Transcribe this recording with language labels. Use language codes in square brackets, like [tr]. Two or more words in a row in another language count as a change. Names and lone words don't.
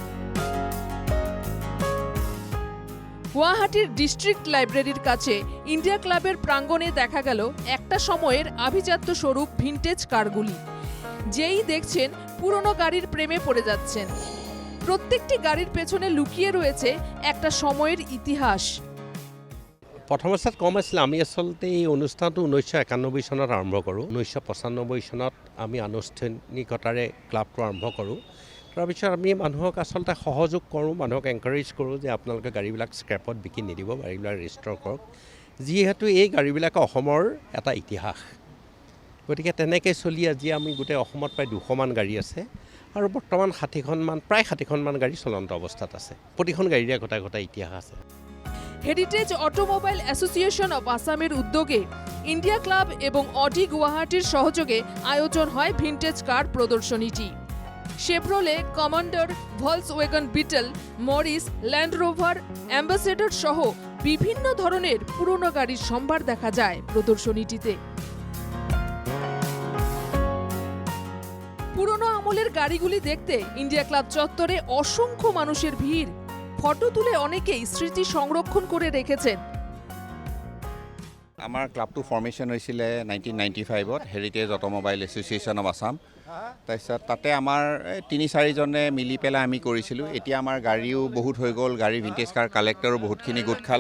[bn] গুয়াহাটির ডিস্ট্রিক্ট লাইব্রেরির কাছে ইন্ডিয়া ক্লাবের প্রাঙ্গণে দেখা গেল একটা সময়ের আভিজাত্য স্বরূপ [en] vintage car. [bn] যেই দেখছেন পুরনো গাড়ির প্রেমে পড়ে যাচ্ছেন। প্রত্যেকটি গাড়ির পেছনে লুকিয়ে রয়েছে একটা সময়ের ইতিহাস। [as] প্ৰথম অৱস্থাত কম আছিল। আমি আচলতে এই অনুষ্ঠানটো 1991 চনত আৰম্ভ কৰোঁ। 1995 চনত আমি আনুষ্ঠানিকতাৰে ক্লাবটো আৰম্ভ কৰোঁ। তাৰপিছত আমি মানুহক আচলতে সহযোগ কৰোঁ, মানুহক এনকাৰেজ কৰোঁ যে আপোনালোকে গাড়ীবিলাক স্ক্ৰেপত বিকি নিদিব, গাড়ীবিলাক ৰেজিষ্টাৰ কৰক, যিহেতু এই গাড়ীবিলাক অসমৰ এটা ইতিহাস। গতিকে তেনেকৈ চলি আজি আমি গোটেই অসমত প্ৰায় 200মান গাড়ী আছে আৰু বৰ্তমান 60খনমান, প্ৰায় 60খনমান গাড়ী চলন্ত অৱস্থাত আছে। প্ৰতিখন গাড়ীৰে গোটা গোটা ইতিহাস আছে। [bn] হেরিটেজ অটোমোবাইল অ্যাসোসিয়েশন অব আসামের উদ্যোগে ইন্ডিয়া ক্লাব এবং অডি গুয়াহাটির সহযোগে আয়োজন হয় [en] vintage car [bn] প্রদর্শনীটি। শেভরলে, কমান্ডার, ভলসওয়াগন বিটল, মরিস, ল্যান্ড রোভার, অ্যাম্বাসেডর সহ বিভিন্ন ধরনের পুরনো গাড়ির সম্ভার দেখা যায় প্রদর্শনীটিতে। পুরনো আমলের গাড়িগুলি দেখতে ইন্ডিয়া ক্লাব চত্বরে অসংখ্য মানুষের ভিড়। ফটো তুলে অনেকেই স্মৃতি সংরক্ষণ করে ৰেখেছেন। [as] আমাৰ ক্লাবটো ফৰ্মেশ্যন হৈছিলে 1995ত হেৰিটেজ অটোমোবাইল এছ'চিয়েশ্যন অফ আছাম। তাৰপিছত তাতে আমাৰ 3-4জনে মিলি পেলাই আমি কৰিছিলোঁ। এতিয়া আমাৰ গাড়ীও বহুত হৈ গ'ল, গাড়ী [en] vintage car collector [as] বহুতখিনি গোট খালে।